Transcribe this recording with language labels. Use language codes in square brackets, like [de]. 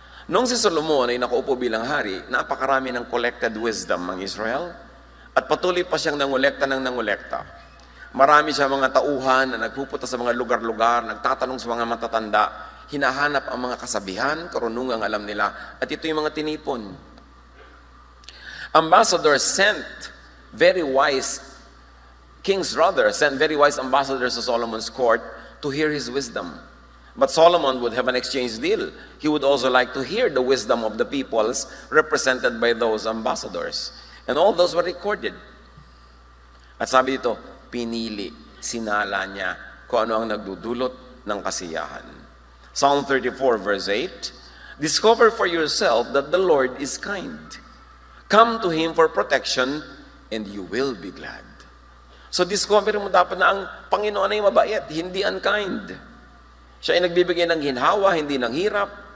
[tl] Noong si Solomon ay nakaupo bilang hari, napakarami ng collected wisdom ang Israel at patuloy pa siyang nangolekta ng nangolekta. Marami siya mga tauhan na nagpupunta sa mga lugar-lugar, nagtatanong sa mga matatanda, hinahanap ang mga kasabihan, karunungang alam nila, at ito yung mga tinipon. [en] Ambassadors sent very wise, kings rather, sent very wise ambassadors to Solomon's court to hear his wisdom. But Solomon would have an exchange deal. He would also like to hear the wisdom of the peoples represented by those ambassadors. And all those were recorded. [tl] At sabi dito, pinili, sinala niya kung ano ang nagdudulot ng kasiyahan. [en] Psalm 34 verse 8, discover for yourself that the Lord is kind. Come to Him for protection and you will be glad. [tl] So discover mo dapat na ang Panginoon ay mabait, hindi unkind. Siya ay nagbibigay ng ginhawa, hindi ng hirap.